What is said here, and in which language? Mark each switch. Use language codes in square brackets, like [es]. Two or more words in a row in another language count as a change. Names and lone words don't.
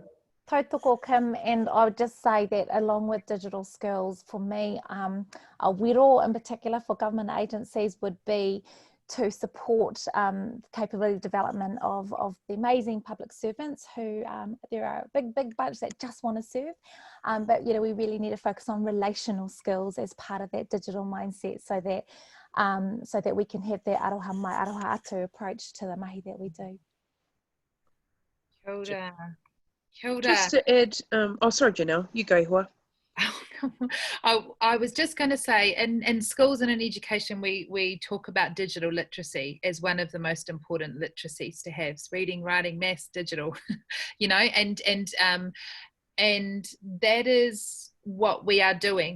[en] Tautoko, Kim, and I would just say that along with digital skills, for me, a wiro in particular for government agencies would be to support capability development of the amazing public servants who, there are a big bunch that just want to serve, but you know, we really need to focus on relational skills as part of that digital mindset, so that we can have that [mi] aroha mai, aroha atu [en] approach to the mahi that we do. [mi] Kia ora. Kia ora. [en] Just to add, oh sorry Janelle, you go, Hua. I was just going to say, in schools and in education, we talk about digital literacy as one of the most important literacies to have. It's reading, writing, maths, digital, you know, and that is what we are doing.